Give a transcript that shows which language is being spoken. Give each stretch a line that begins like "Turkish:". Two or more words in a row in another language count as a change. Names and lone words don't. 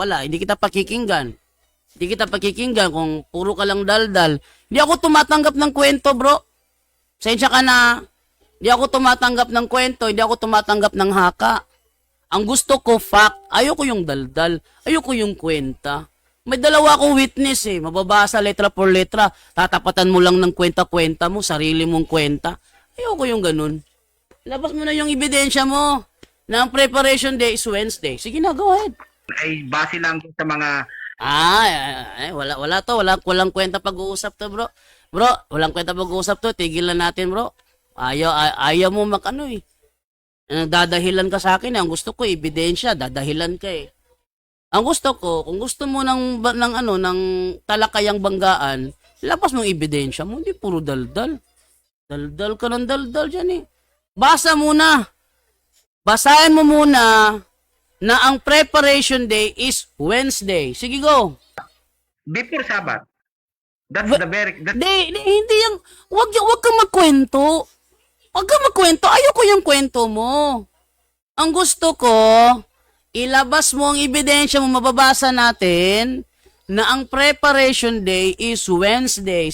Filipino: Hindi kita pakikinggan. Hindi kita pakikinggan kung puro ka lang daldal. Hindi ako tumatanggap ng kwento, bro. Sensya ka na. Hindi ako tumatanggap ng kwento, hindi ako tumatanggap ng haka. Ang gusto ko, fact. Ayoko yung daldal. Ayoko yung kwenta. May dalawa akong witness eh. Mababasa letra por letra. Tatapatan mo lang ng kwenta-kwenta mo, sarili mong kwenta. Ayoko yung ganun. Labas mo na yung ebidensya mo na ang
English: preparation day is Wednesday.
Filipino: Sige na,
English: go ahead.
Filipino: Ay base lang sa mga Wala to. Walang kwenta pag-uusap to, bro. Bro, walang kwenta pag-uusap to. Tigilan natin, bro. Ayaw mo eh. Dadahilan ka sa akin, ang gusto ko ebidensya, dadahilan ka eh. Ang gusto ko, kung gusto mo ng talakayang banggaan, labas mong ebidensya mo, hindi puro daldal. Daldal ka ng daldal dyan eh. Basa muna. Basahin mo muna na ang
English: preparation day is Wednesday.
Filipino: Sige, go.
English: before Sabbath. That's
Filipino: Hindi yung, wag kang magkwento. Wag kang magkwento. Ayoko yung kwento mo. Ang gusto ko, ilabas mo ang ebidensya mo, mababasa natin na ang
English: preparation day is Wednesday.